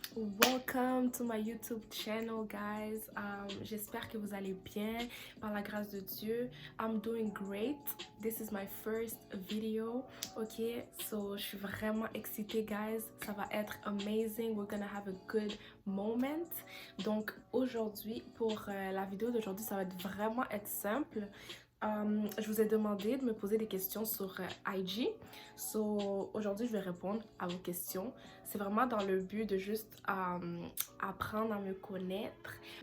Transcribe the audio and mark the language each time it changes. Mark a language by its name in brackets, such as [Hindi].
[English] Welcome to my YouTube channel, guys. [French] J'espère que vous allez bien, par la grâce de Dieu. [English] I'm doing great. This is my first video. Ok, so [French] je suis vraiment excitée, [English] guys. [French] Ça va être amazing. [English] We're gonna have a good moment. [French] Donc aujourd'hui, pour la vidéo d'aujourd'hui, ça va vraiment être simple. Je vous ai demandé de me poser des questions sur IG. So, aujourd'hui, je vais répondre à vos questions. C'est vraiment dans le but de juste apprendre à me connaître.